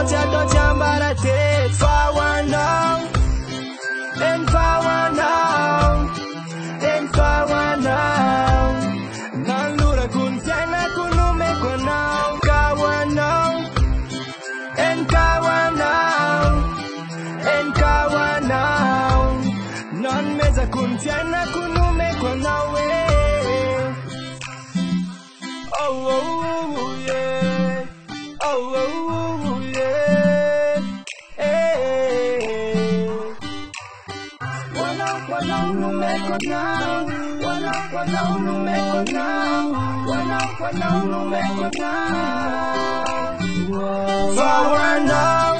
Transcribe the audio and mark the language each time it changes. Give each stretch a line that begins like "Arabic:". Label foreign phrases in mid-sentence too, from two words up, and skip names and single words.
Malagasy: tsy atao tsy ambaratelo fa ho anao eny fa ho anao eny fa ho anao nanolorako ny fiainako nomeko anao ka ho anao eny ka ho anao eny ka ho anao nanomezako ny fiainako nomeko anao oh oh yeah oh oh yeah wanao nomeko now wanao nomeko now wanao nomeko now
English: for one